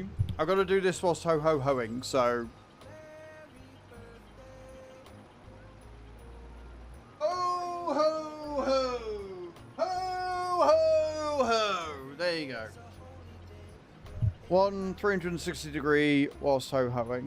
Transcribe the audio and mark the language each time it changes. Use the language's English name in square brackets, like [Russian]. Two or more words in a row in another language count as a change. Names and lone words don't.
[English] I've got to do this whilst ho-ho-hoing, so... Ho-ho-ho! Ho-ho-ho! There you go. 360 degree whilst ho-hoing.